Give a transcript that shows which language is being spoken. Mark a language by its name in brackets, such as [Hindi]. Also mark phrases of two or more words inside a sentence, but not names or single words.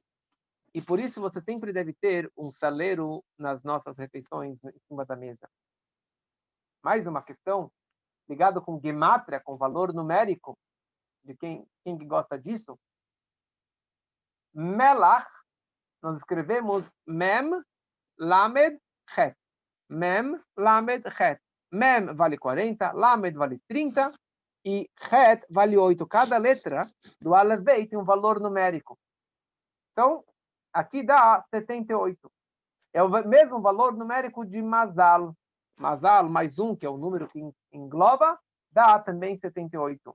[Portuguese] E por isso, você sempre deve ter um saleiro nas nossas refeições em cima da mesa. Mais uma questão ligado com gemátria, com valor numérico, de quem que gosta disso. Melach, nós escrevemos Mem, Lamed, Het. Mem, Lamed, Het. Mem vale 40, Lamed vale 30 e Het vale 8. Cada letra do Alevei tem um valor numérico. Então, aqui dá 78. É o mesmo valor numérico de Mazal. Mazal mais 1, que é o número que engloba, dá também 78.